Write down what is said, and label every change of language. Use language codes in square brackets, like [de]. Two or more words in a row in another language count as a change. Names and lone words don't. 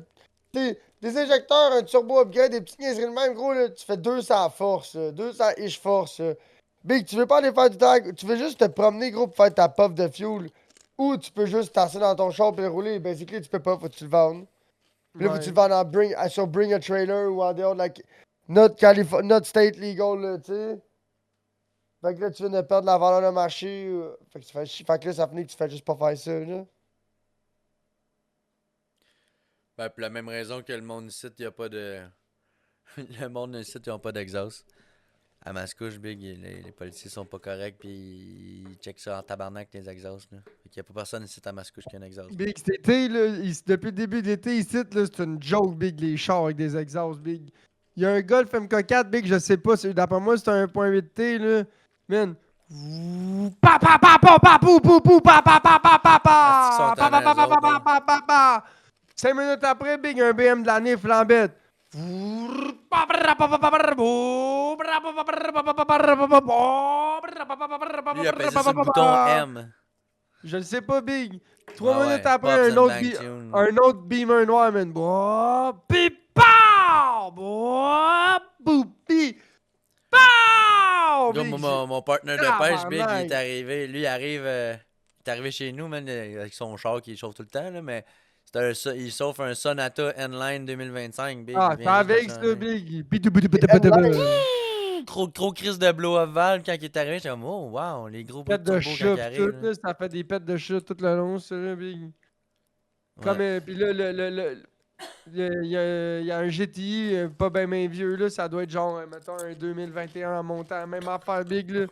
[fr] Des injecteurs, un [en] turbo upgrade, [fr] des petites niaiseries de même, gros, là, tu fais 200 force, là, 200 ish force. Là. Big, tu veux pas aller faire du tag, tu veux juste te promener, gros, pour faire ta puff de fuel. Ou tu peux juste tasser dans ton char et le rouler. Basically, tu peux pas, faut que tu le vendes. Puis là, faut que tu le vendes sur Bring a Trailer ou en dehors de la. Notre [en] state legal, [fr] là, tu sais. Fait que là, tu viens de perdre la valeur de marché. Fait que tu fais chier. Fait que là, ça finit que tu fais juste pas faire ça, là. Ben, pour la même raison que le monde ici, il n'y a pas de. Le monde ici, ils n'ont pas d'exhaust. À Mascouche, Big, les policiers sont pas corrects, puis ils checkent ça en tabarnak, les exhausts. Là. Fait qu'il n'y a pas personne ici à Mascouche qui a un exhaust. Big, cet été, là, depuis le début de l'été, ici, là, c'est une joke, Big, les chars avec des exhausts, Big. Il y a un Golf MK4, Big, je sais pas, d'après moi, c'est un 1.8T, là. Man. Pa pa pa pa pa pou pou pou pa pa pa pa pa Asti qu'ils sont pa pa pa tannants, pa eux pa autres, pa là. pa pa pa 5 minutes après, Big, un BM de l'année flambette. Lui, il a pesé sur le bouton M. Je le sais pas, Big. 3 Ouais, minutes ouais, après, Pops un and autre, Bang Tune. un autre Beamer noir, man. Boah, pis pow! Boah, boupi! Pow! Gars, Big, mon partner de pêche, Big, il est tabarnak. arrivé. Lui, il est arrivé chez nous, man, avec son char qui chauffe tout le temps, là, mais il chauffe un Sonata N-Line 2025, Big. Ah, Il c'est vient juste de avec ça, changer. Big. Trop crise de [en] blow-up valve [fr] quand il est arrivé. J'étais comme, oh, wow, les gros bruits Pète de de turbo quand chat il pis tout, arrive. Là. là, ça fait des pètes de chat tout le long, ça, là, Big. Comme, Ouais. pis là, il y a un GTI pas ben vieux, là, ça doit être genre, mettons, un 2021 en montant, même affaire Big, là.